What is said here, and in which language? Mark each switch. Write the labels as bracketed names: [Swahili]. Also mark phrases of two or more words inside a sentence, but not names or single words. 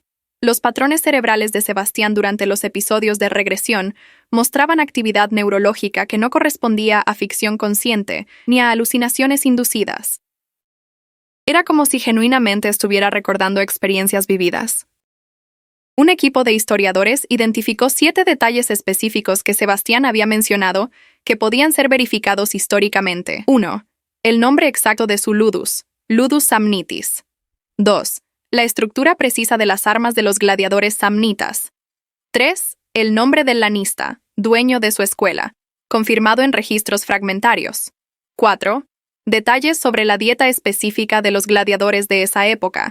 [Spanish] Los patrones cerebrales de Sebastián durante los episodios de regresión mostraban actividad neurológica que no correspondía a ficción consciente ni a alucinaciones inducidas. Era como si genuinamente estuviera recordando experiencias vividas. Un equipo de historiadores identificó 7 detalles específicos que Sebastián había mencionado que podían ser verificados históricamente. 1. El nombre exacto de su ludus, [Latin] ludus samnitis. [Spanish] 2. La estructura precisa de las armas de los gladiadores samnitas. 3. El nombre del lanista, dueño de su escuela, confirmado en registros fragmentarios. 4. Detalles sobre la dieta específica de los gladiadores de esa época.